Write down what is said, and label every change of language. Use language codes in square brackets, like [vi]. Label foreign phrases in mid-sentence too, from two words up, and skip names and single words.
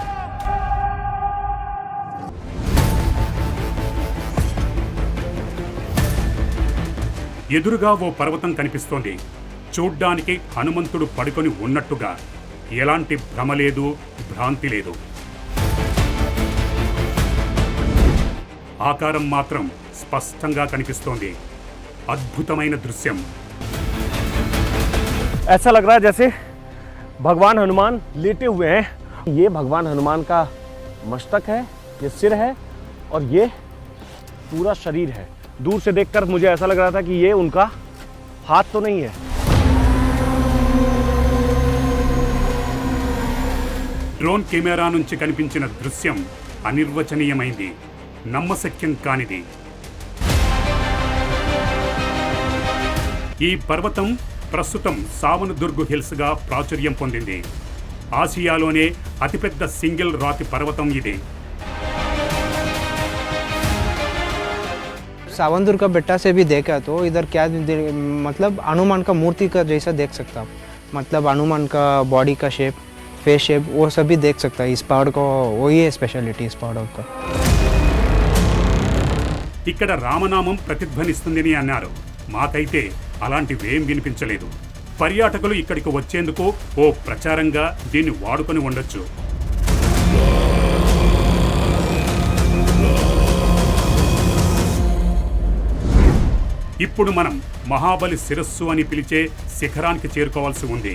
[te] ఎదురుగా ఓ పర్వతం కనిపిస్తోంది. చూడ్డానికి హనుమంతుడు పడుకొని ఉన్నట్టుగా. ఎలాంటి భ్రమ లేదు, భ్రాంతి లేదు. ఆకారం మాత్రం స్పష్టంగా కనిపిస్తోంది. అద్భుతమైన దృశ్యం. [hi] ऐसा लग रहा है जैसे भगवान हनुमान लेटे हुए हैं. ये भगवान हनुमान का मस्तक है, ये सिर है और ये पूरा शरीर है. दूर से देखकर मुझे ऐसा लग रहा था कि ये उनका हाथ तो नहीं है. [te] డ్రోన్ కెమెరా నుంచి కనిపించిన దృశ్యం అనిర్వచనీయమైంది. నమ్మశక్యం కానిది. ఈ పర్వతం ప్రస్తుతం సావనదుర్గ్ హిల్స్గా ప్రాచుర్యం పొందింది. ఆసియాలోనే అతిపెద్ద సింగిల్ రాతి పర్వతం ఇది. [hi] सावनदुर्ग का बेटा से भी देखा तो इधर क्या मतलब हनुमान का मूर्ति का जैसा देख सकता हूँ. मतलब हनुमान का बॉडी का शेप, [en] face shape [hi] वो सभी देख सकता है. इस पहाड़ को वही है स्पेशलिटी इस पहाड़ का. [te] ఇక్కడ రామనామం ప్రతిధ్వనిస్తుందని అన్నారు. మాకైతే అలాంటివేం వినిపించలేదు. పర్యాటకులు ఇక్కడికి వచ్చేందుకు ఓ ప్రచారంగా దీన్ని వాడుకొని ఉండొచ్చు. ఇప్పుడు మనం మహాబలి శిరస్సు అని పిలిచే శిఖరానికి చేరుకోవాల్సి ఉంది.